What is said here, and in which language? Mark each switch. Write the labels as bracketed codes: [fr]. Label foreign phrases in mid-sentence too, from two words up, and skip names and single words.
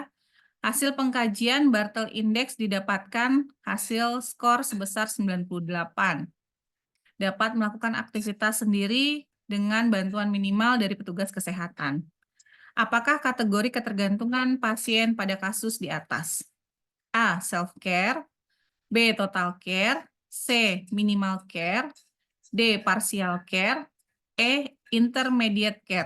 [id] Hasil pengkajian Bartel Index didapatkan hasil skor sebesar 98. Dapat melakukan aktivitas sendiri dengan bantuan minimal dari petugas kesehatan. Apakah kategori ketergantungan pasien pada kasus di atas? [en] A. Self-care, B. Total care, C. Minimal care, D. Partial care, E. Intermediate care.